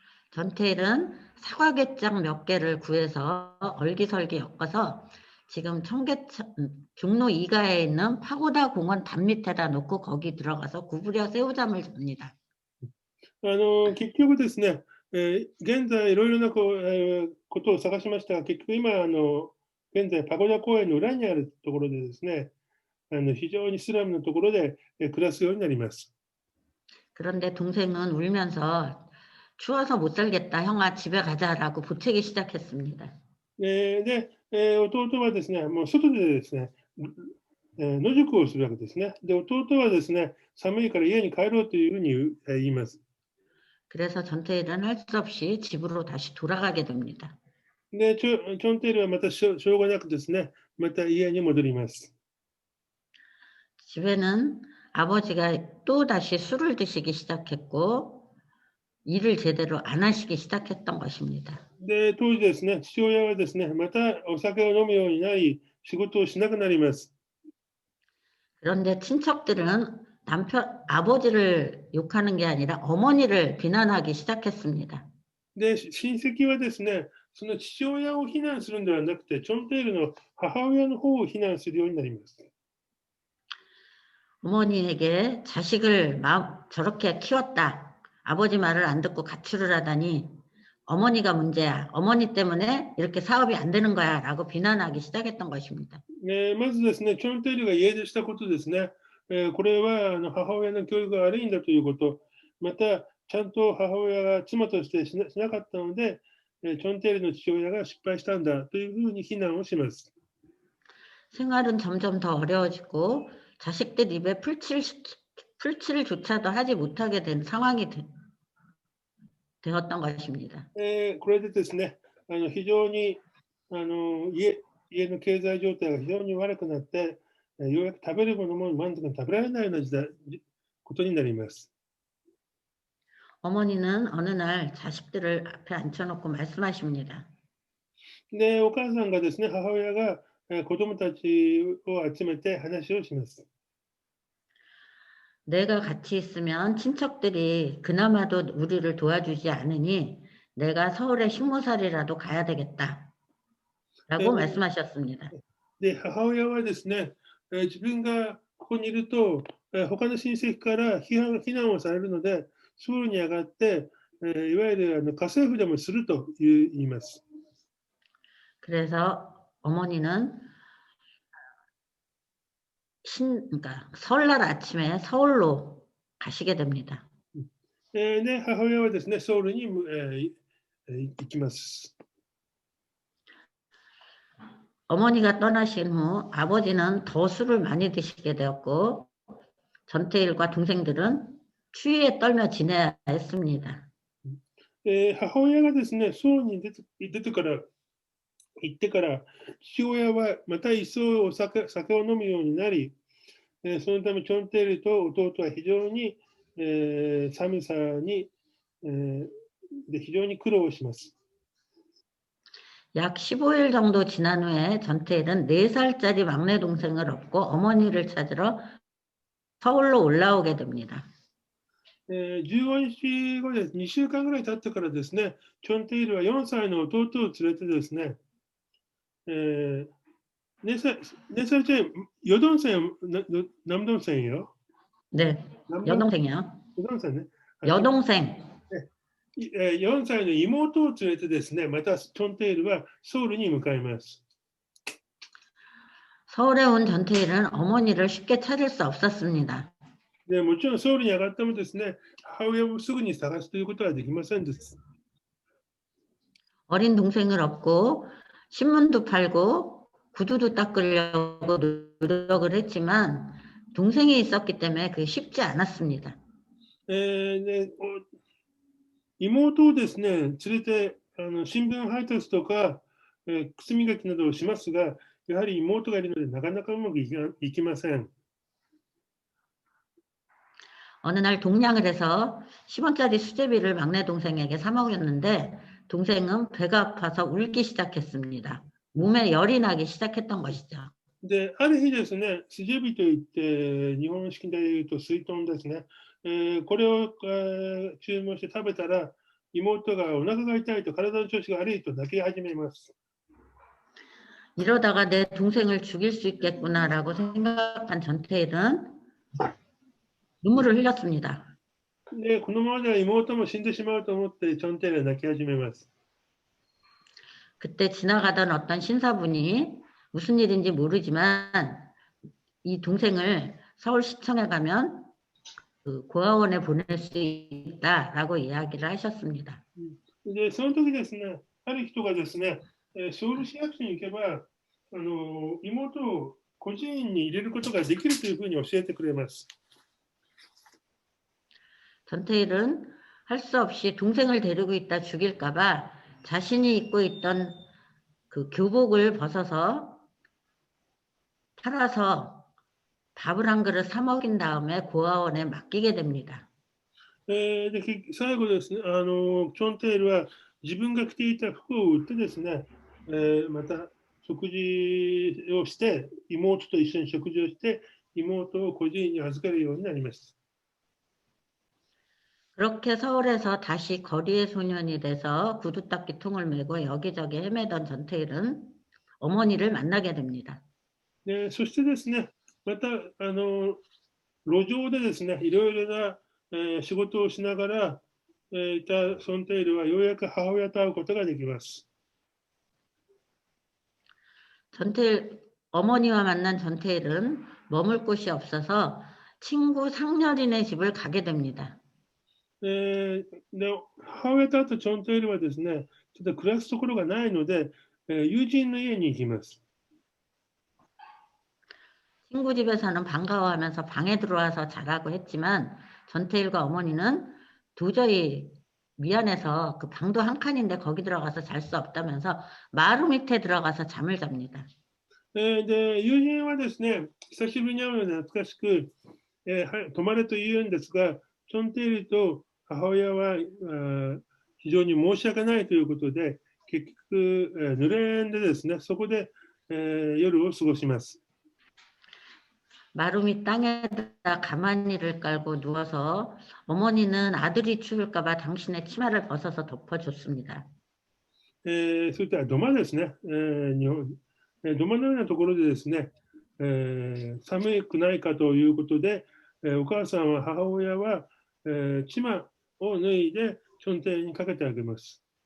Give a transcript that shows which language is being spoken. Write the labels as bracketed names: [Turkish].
[Korean] 전태일은 사과갯장 몇 개를 구해서 얼기설기 엮어서 지금 종로 2가에 있는 파고다 공원 담 밑에다 놓고 거기 들어가서 구부려 새우잠을 잡니다. [Japanese] 結局ですね、現在いろいろなことを探しましたが、結局今現在パゴダ公園の裏にあるところでですね、非常にスラムのところで暮らすようになります。 [Korean] 그런데 동생은 울면서 추워서 못 살겠다, 형아 집에 가자라고 보채기 시작했습니다. [Japanese] で、弟はですね、もう外でですね、野宿をするわけですね。で、弟はですね、寒いから家に帰ろうというふうに言います。 [Korean] 그래서 전태일은 할 수 없이 집으로 다시 돌아가게 됩니다. [Japanese] で、チョンテイルはまたしょうがなくですね、また家に戻ります。 [Korean] 집에는 아버지가 또 다시 술을 드시기 시작했고 일을 제대로 안 하시기 시작했던 것입니다. [Japanese] で、当時ですね、父親はですね、またお酒を飲むようになり、仕事をしなくなります。 [Korean] 그런데 친척들은 아버지를 욕하는 게 아니라 어머니를 비난하기 시작했습니다. [Japanese] で、親戚はですね、その父親を非難するんではなくて、チョンテイルの母親の方を非難するようになります。 [Korean] 어머니에게 자식을 저렇게 키웠다. 아버지 말을 안 듣고 가출을 하다니 어머니가 문제야. 어머니 때문에 이렇게 사업이 안 되는 거야. 라고 비난하기 시작했던 것입니다. [Japanese] まずですね、チョンテイルが家出したことですね、これは母親の教育が悪いんだということ、またちゃんと母親が妻としてしなかったので、チョンテイルの父親が失敗したんだというふうに非難をします。 [Korean] 생활은 점점 더 어려워지고 자식들 입에 풀칠조차도 하지 못하게 된 상황이 되었던 것입니다. [Japanese] これでですね、非常に家の経済状態が非常に悪くなって、ようやく食べるものも満足に食べられないようなことになります。 [Korean] 어머니는 어느 날 자식들을 앞에 앉혀놓고 말씀하십니다. [Japanese] で、お母さんがですね、母親が子供たちを集めて話をします。 [Korean] 내가 같이 있으면 친척들이 그나마도 우리를 도와주지 않으니 내가 서울에 식모살이라도 가야 되겠다. 라고 말씀하셨습니다. [Japanese] で、母親はですね、自分がここにいると、他の親戚から非難をされるので、ソウルに上がって、いわゆる家政婦でもすると言います。 [Korean] 그래서 어머니는 그러니까 설날 아침에 서울로 가시게 됩니다. [Japanese] で、母親はですね、ソウルに行きます。 [Korean] 어머니가 떠나신 후 아버지는 더 술을 많이 드시게 되었고 전태일과 동생들은 추위에 떨며 지내야 했습니다. [Japanese] 母親がですね、ソウルに行ってから、父親はまた一層酒を飲むようになり、そのためチョンテイルと弟は非常に、寒さに、で非常に苦労します。 [Korean] 약 15일 정도 지난 후에 전태일은 4살짜리 막내 동생을 업고 어머니를 찾으러 서울로 올라오게 됩니다. [Japanese] 15日後です。 2週間ぐらい経ってからですね、チョンテイルは4歳の弟を連れてですね、 [Korean] 4살짜리 여동생, 남동생이요? 네, 여동생이요. 여동생. 여동생. [Japanese] 4歳の妹を連れてですね、またチョンテイルはソウルに向かいます。 [Korean] 서울에 온 전태일은 어머니를 쉽게 찾을 수 없었습니다. [Japanese] でもちろんソウルに上がってもですね、母親をすぐに探すということはできませんです。 [Korean] 어린 동생을 얻고 신문도 팔고 구두도 닦으려고 노력을 했지만 동생이 있었기 때문에 그게 쉽지 않았습니다. [Japanese] で妹をですね、連れて新聞配達とか、靴磨きなどをしますが、やはり妹がいるのでなかなかうまくいきません。 [Korean] 어느 날 동냥을 해서 10원짜리 수제비를 막내 동생에게 사 먹였는데 동생은 배가 아파서 울기 시작했습니다. 몸에 열이 나기 시작했던 것이죠. [Japanese] で、ある日ですね、スジェビといって、日本式で言うと水豚ですね、これを、注文して食べたら、妹がお腹が痛いと体の調子が悪いと泣き始めます。 [Korean] 이러다가 내 동생을 죽일 수 있겠구나라고 생각한 전태일은 눈물을 흘렸습니다. [Japanese] で、このままでは妹も死んでしまうと思って、チョンテイが泣き始めます。 [Korean] 그때 지나가던 어떤 신사분이 무슨 일인지 모르지만 이 동생을 서울시청에 가면 그 고아원에 보낼 수 있다라고 이야기를 하셨습니다. [Japanese] で、その時ですね、ある人がですね、ソウル市役所に行けば、妹を孤児院に入れることができるというふうに教えてくれます。 [Korean] 전태일은 할 수 없이 동생을 데리고 있다 죽일까봐 자신이 입고 있던 그 교복을 벗어서 팔아서 밥을 한 그릇 사 먹인 다음에 고아원에 맡기게 됩니다. [Japanese] で、最後ですね、チョンテイルは自分が着ていた服を売ってですね、また食事をして、妹と一緒に食事をして、妹を孤児院に預けるようになります。 [Korean] 그렇게 서울에서 다시 거리의 소년이 돼서 구두 닦기 통을 메고 여기저기 헤매던 전태일은 어머니를 만나게 됩니다. [Japanese] で、そしてですね、また路上でですね、いろいろな、仕事をしながら、いたソンテイルはようやく母親と会うことができます。 [Korean] 전태일 어머니와 만난 전태일은 머물 곳이 없어서 친구 상렬이네 집을 가게 됩니다. [Japanese] で、母親と会ったチョンテイルはですね、ちょっと暮らすところがないので、友人の家に行きます。 [Korean] 친구 집에서는 반가워하면서 방에 들어와서 자라고 했지만 전태일과 어머니는 도저히 미안해서 그 방도 한 칸인데 거기 들어가서 잘 수 없다면서 마루 밑에 들어가서 잠을 잡니다. [Japanese] で、友人はですね、久しぶりに会うので懐かしく、泊まれと言うんですが、チョンテイルと母親は非常に申し訳ないということで、結局、濡れんでですね、そこで、夜を過ごします。 [Korean] 마루 밑 땅에다 가마니를 깔고 누워서 어머니는 아들이 추울까봐 당신의 치마를 벗어서 덮어줬습니다. [Japanese] そういった土間ですね、土間のようなところでですね、寒くないかということで、お母さんは母親は、チマを脱いでチョンテイルにかけてあげます。